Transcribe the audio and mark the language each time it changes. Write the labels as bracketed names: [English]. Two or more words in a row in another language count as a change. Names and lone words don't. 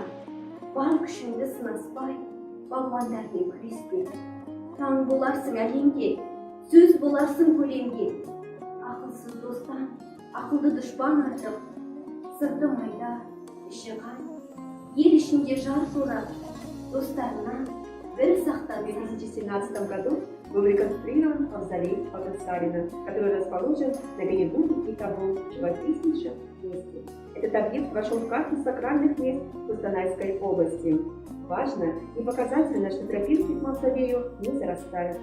[Kazakh] Бар күшіңді сынаспай, балуандармен күреспе. Таң боларсың әлемге, сөз боларсың көлемге. Ақылсыз достан, ақылды дұшпан артық. Сырты майда, іші қан, ел ішінде жар жора. Достарынан бір сақтап. [Russian] В 2017 году был реконструирован мавзолей Алтынсарина, который расположен на берегу реки Тобол в живописнейшем месте. Этот объект вошел в карту сакральных мест Костанайской области. Важно и показательно, что тропинки к мавзолею не зарастают.